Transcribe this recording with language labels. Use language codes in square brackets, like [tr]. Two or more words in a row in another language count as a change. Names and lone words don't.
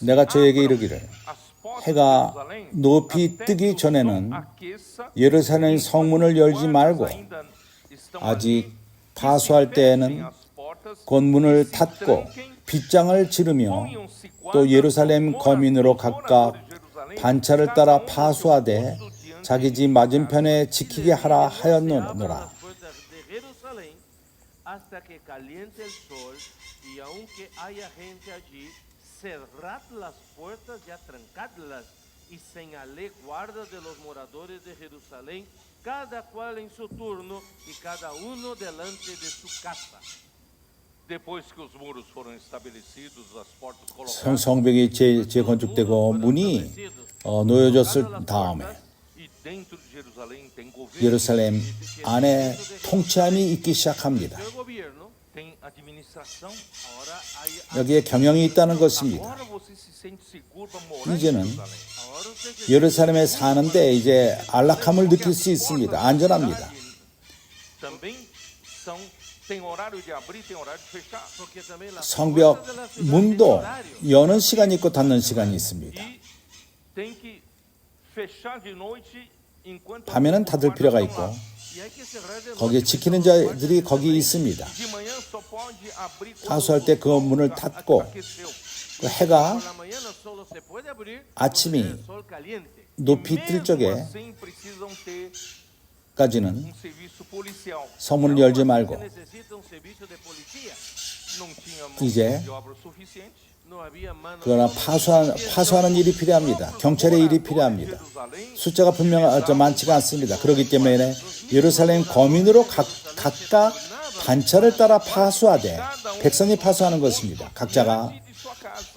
[ko] 내가 저에게 [pt] abram [ko] 이르기를 [pt] as portas de [ko] 해가 [pt] Jerusalém [ko] 높이 [pt] até [ko] 뜨기 [pt] que o sol [ko] 전에는 [pt] aqueça, [ko] 예루살렘 [pt] enquanto [ko] 성문을 열지 [pt] os [ko] 말고 [pt] guardas ainda estão [ko] 아직 [pt] ali, que [ko] 파수할 [pt] se [ko] 때에는 [pt] fechem as portas, [ko] 곧 [pt] que [ko] 문을 [pt] se [ko] 닫고 [pt] tranquem, [ko] 빗장을 지르며 [pt] ponham-se [ko] 또 [pt] guardas [ko] 예루살렘 [pt] dos [ko] 거민으로 [pt] moradores [ko] 각각 [pt] de Jerusalém, [ko] 반차를 [pt] cada [ko] 따라 [pt] um no seu [ko] 파수하되 [pt] posto diante [ko] 자기 집 맞은편에 지키게 하라 하였노라. [es] las puertas de Jerusalén hasta que caliente el sol, y aunque haya gente allí, cerrad las puertas y trancadlas, y señalé guarda de los moradores de Jerusalén, cada cual en su turno, y cada uno delante de su casa. [pt] Depois que os muros foram estabelecidos, as portas colocadas [ko] 성벽이 재건축되고 문이 놓여졌을 다음에 [pt] e dentro de Jerusalém tem governo, [ko] 예루살렘 안에 통치함이 있기 시작합니다. [es] El gobierno, [pt] tem administração. [es] ahora hay [ko] 여기에 경영이 있다는 것입니다. [pt] Agora você se sente seguro para morar em [ko] 이제는 [pt] Jerusalém. [es] ahora usted se [ko] 예루살렘에 사는데 이제 안락함을 느낄 수 있습니다. 안전합니다. [pt] Também tem horário de abrir, tem horário de fechar. [es] porque también las [ko] 성벽 [es] puertas de la ciudad tienen [ko] 문도 [es] horario. [ko] 여는 시간이 있고 닫는 시간이 있습니다. [pt] E tem que fechar de noite enquanto [ko] 밤에는 [pt] os [ko] 닫을 필요가 [pt] guardas [ko] 있고 [pt] estão lá. [es] Y hay que cerrar de [ko] 거기에 지키는 자들이 거기 있습니다. [pt] De manhã só pode abrir quando [ko] 파수할 때 그 문을 닫고 [pt] aqueceu. [ko] 그 해가 [es] por la mañana solo se puede abrir [ko] 아침이 [es] el sol caliente. [ko] 높이 뜰 [pt] Mesmo [ko] 적에 [pt] assim precisam ter [ko] 까지는 [pt] um serviço policial. [ko] 서문을 열지 [pt] Se [ko] 말고 [es] necesita un servicio de policía. [pt] Não tinha [ko] 이제 [pt] mão de obra suficiente. [es] No había mano [ko] 그러나 파수하는 일이 필요합니다. 경찰의 일이 필요합니다. 숫자가 많지가 않습니다. 그렇기 때문에 예루살렘 거민으로 각각 단체를 따라 파수하되 백성이 파수하는 것입니다. 각자가 [pt] De sua casa.